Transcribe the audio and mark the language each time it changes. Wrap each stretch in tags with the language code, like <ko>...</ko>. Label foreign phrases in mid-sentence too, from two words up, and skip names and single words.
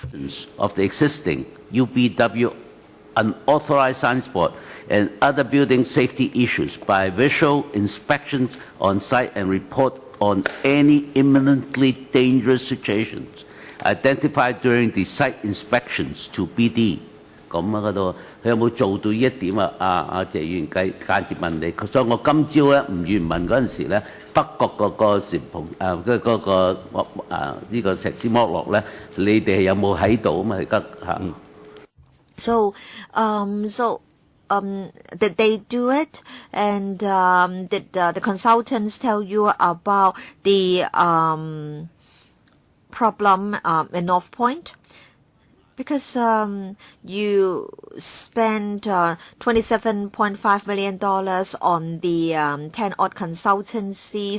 <en>Of the existing UBW unauthorized signboard and other building safety issues by visual inspections on site and report on any imminently dangerous situations identified during the site inspections to BD.</en> <yue>咁嗰度佢有冇做到呢一點啊？謝議員間接問你，所以我今朝咧吳願問嗰陣時咧，北角嗰個簷篷嗰個呢個石屎剝落咧，你哋有冇喺度啊嘛？而家嚇。</yue> <en>So did they do it? And did the consultants tell you about the problem in North Point? Because you spent $27.5 million on the 10-odd consultancies.</en>